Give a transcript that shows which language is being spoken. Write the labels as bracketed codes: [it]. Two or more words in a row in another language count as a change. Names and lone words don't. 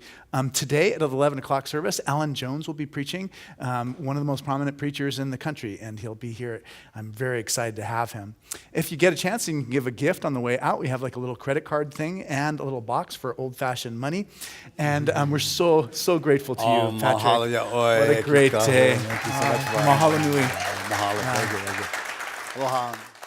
[en] Today at the 11 o'clock service, Alan Jones will be preaching, one of the most prominent preachers in the country, and he'll be here. I'm very excited to have him. If you get a chance, you can give a gift on the way out. We have like a little credit card thing and a little box for old-fashioned money. And we're so grateful to you, Patrick. [haw] Mahalo ya oi. [en] What a great day. Thank you so much. [haw] Mahalo nui. [en] Mahalo. Thank you. Aloha.